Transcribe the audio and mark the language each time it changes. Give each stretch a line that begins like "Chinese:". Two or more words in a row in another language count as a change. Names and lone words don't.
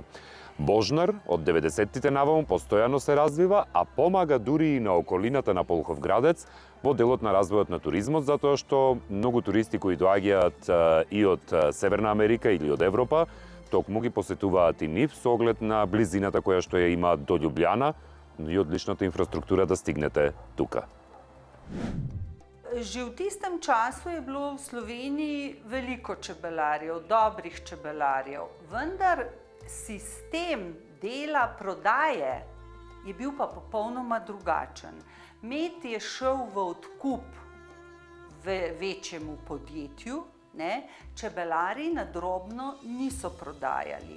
Macedonian: Божнар од 90-тите наваму постојано се развива, а помага дури и на околината на Полховградец во делот на развојот на туризмот, затоа што многу туристи кои доаѓаат и од Северна Америка или од Европа, токму ги посетуваат и нив со оглед на близината која што ја имаат до Љубљана, но и одличната инфраструктура да стигнете тука.
Slovenian: Že v tistem času je bilo v Sloveniji veliko čebelarjev, dobrih čebelarjev, vendar sistem dela prodaje je bil pa popolnoma drugačen. Med je šel v odkup večjemu podjetju, čebelari na drobno niso prodajali.